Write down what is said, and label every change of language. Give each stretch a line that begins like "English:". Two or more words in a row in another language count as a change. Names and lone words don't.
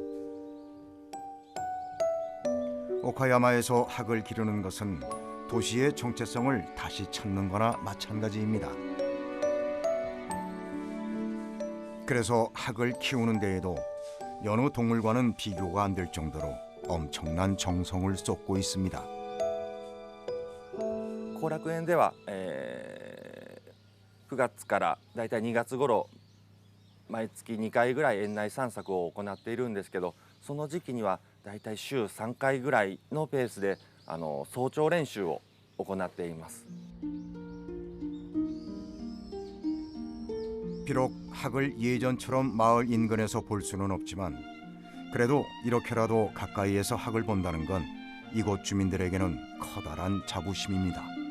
Korean: 오카야마에서 학을 기르는 것은 도시의 정체성을 다시 찾는 거나 마찬가지입니다. 그래서 학을 키우는 데에도 여느 동물과는 비교가 안 될 정도로 엄청난 정성을 쏟고 있습니다.
Japanese: 後楽園では、9月からだいたい2月頃毎月2回ぐらい園内散策を行っているんですけど、その時期にはだいたい週3回ぐらいのペースで早朝練習を行っています。
Korean: 비록 학을 예전처럼 마을 인근에서 볼 수는 없지만 그래도 이렇게라도 가까이에서 학을 본다는 건 이곳 주민들에게는 커다란 자부심입니다.